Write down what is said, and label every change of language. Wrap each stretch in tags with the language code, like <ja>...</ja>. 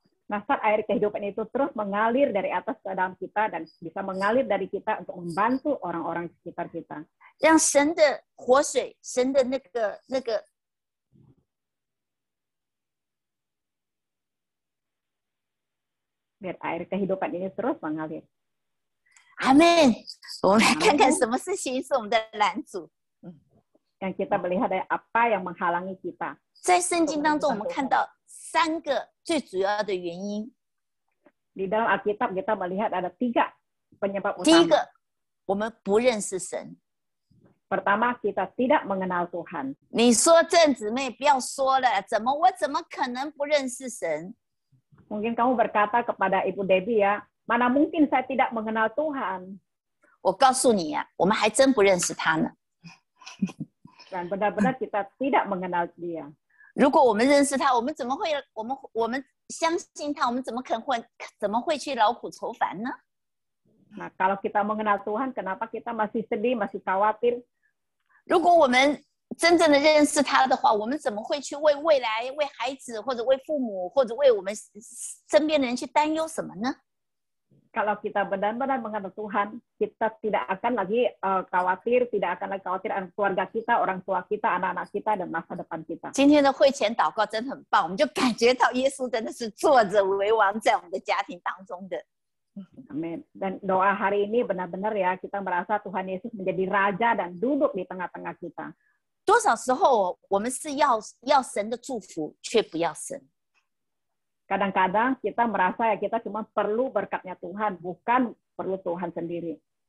<id>Nah, saat air kehidupan itu terus mengalir dari atas ke dalam kita dan bisa mengalir dari kita untuk membantu orang-orang di sekitar kita.</id> <zh>让神的活水，神的那个</zh> <id>Biar air kehidupan ini terus mengalir.</id> <zh>阿门。我们来看看什么事情是我们的拦阻。</zh> <id>Yang kita melihat dari apa yang menghalangi kita.</id> <zh>在圣经当中，我们看到3个最主要的原因。</zh> <id>Di dalam Alkitab kita melihat ada 3 penyebab</id> <zh>第一</zh> <id>utama.</id> <zh>个，我们不认识神。</zh> <id>Pertama, kita tidak mengenal Tuhan.</id> <zh>你说郑姊妹不要说了，我怎么可能不认识神？</zh> <id>Mungkin kamu berkata kepada Ibu Debbie ya, mana mungkin saya tidak mengenal Tuhan.</id> <zh>我告诉你呀、我们还真不认识他呢。</zh> <id>Dan benar-benar kita tidak mengenal dia.</id> <zh>如果我们认识他，我们怎么会我们相信他？我们怎么会去劳苦愁烦呢？</zh> <id>Nah, kalau kita mengenal Tuhan, kenapa kita masih sedih, masih khawatir?</id> <zh>如果我们真正的认识他的话，我们怎么会去为未来、为孩子，或者为父母，或者为我们身边的人去担忧什么呢？</zh> <id>Kalau kita benar-benar mengenal Tuhan, kita tidak akan lagi khawatir, tidak akan lagi khawatir akan keluarga kita, orang tua kita, anak-anak kita, dan masa depan kita.</id> <zh>今天的会前祷告真的很棒，我们就感觉到耶稣真的是坐着为王在我们的家庭当中的。</zh> <id>Amin. Dan doa hari ini benar-benar ya, kita merasa Tuhan Yesus menjadi raja dan duduk di tengah-tengah kita.</id> <zh>多少时候我们是要神的祝福，却不要神。</zh> <id>Kadang-kadang kita merasa ya kita cuma perlu berkatnya Tuhan, bukan perlu Tuhan sendiri.</id>